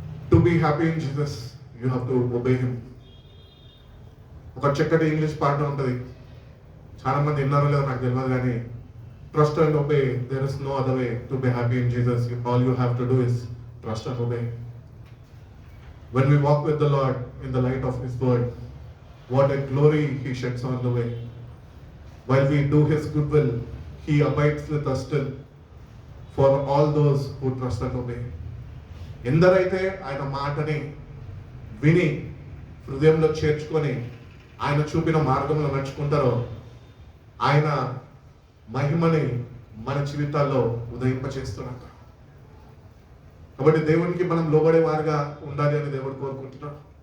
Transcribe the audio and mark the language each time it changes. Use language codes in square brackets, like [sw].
[en] To be happy in Jesus you have to obey him. [te] ఒక చక్కటి English పాట ఉంటుంది, చాలా మంది విన్నారో లేదో నాకు తెలియదు కానీ, [en] Trust and obey, there is no other way to be happy in Jesus. All you have to do is trust and obey. When we walk with the Lord in the light of His word, what a glory He sheds on the way. While we do His good will, He abides with us still for all those who trust and obey. [te] ఎందరైతే ఆయన మాటని విని హృదయంలో చేర్చుకొని ఆయన చూపిన మార్గంలో నడుచుకుంటారో ఆయన మహిమని మన జీవితాల్లో ఉదయింపచేస్తున్నారు. కాబట్టి దేవునికి మనం లోబడే వారిగా ఉండాలి అని దేవుడు కోరుకుంటున్నాడు.